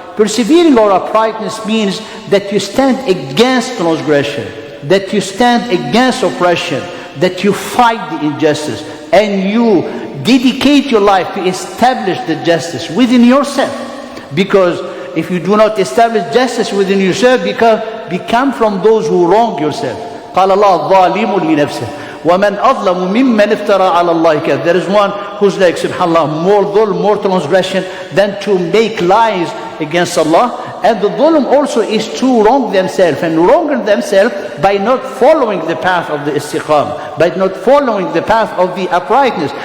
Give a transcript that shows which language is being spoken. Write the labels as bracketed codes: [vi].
[en] Persevering on uprightness means that you stand against transgression, that you stand against oppression, that you fight the injustice, and you dedicate your life to establish the justice within yourself. Because if you do not establish justice within yourself, become from those who wrong yourself. [ar] قال الله ظالم لنفسه ومن أظلم ممن افترى على الله كذب. [en] There is one who's like, subhanallah, more dhulm, more transgression than to make lies against Allah. And the dhulm also is to wrong themselves, and wronging themselves by not following the path of the istiqam, by not following the path of the uprightness.